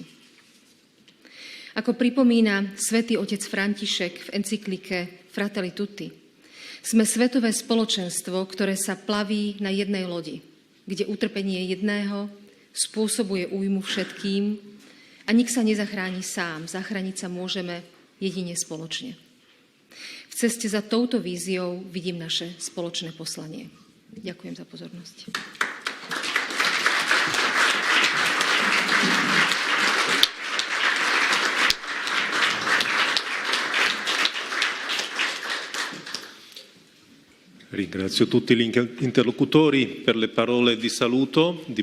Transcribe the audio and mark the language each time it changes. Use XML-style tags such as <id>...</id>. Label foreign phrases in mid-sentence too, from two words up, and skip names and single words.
<sk>Ako pripomína svätý otec František v encyklike Fratelli Tutti, sme svetové spoločenstvo, ktoré sa plaví na jednej lodi, kde utrpenie jedného spôsobuje újmu všetkým a nik sa nezachráni sám, zachrániť sa môžeme jedine spoločne. V ceste za touto víziou vidím naše spoločné poslanie. Ďakujem za pozornosť.</sk> <it>Ringrazio tutti gli interlocutori per le parole di saluto, di</it>